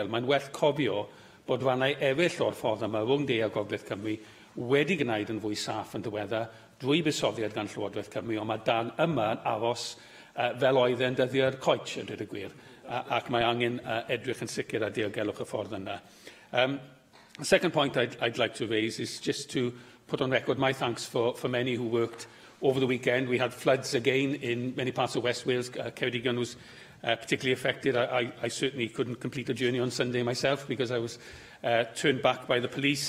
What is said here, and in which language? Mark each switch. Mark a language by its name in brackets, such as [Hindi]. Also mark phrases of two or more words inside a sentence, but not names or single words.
[Welsh] Mae'n werth cofio bod rhannau eraill o'r ffordd yma rhwng De a Gogledd Cymru wedi gwneud yn fwy saff yn diweddar drwy buddsoddiad gan Llywodraeth Cymru, ond mae dan yma yn aros fel oedd e'n dyddiau'r coech, yn dweud y gwir, ac mae angen edrych yn sicr a diogelwch y ffordd yna. [English] The second point I'd like to raise is just to put on record my thanks for many who worked over the weekend. We had floods again in many parts of West Wales. Ceredigion was particularly affected. I certainly couldn't complete a journey on Sunday myself because I was turned back by the police.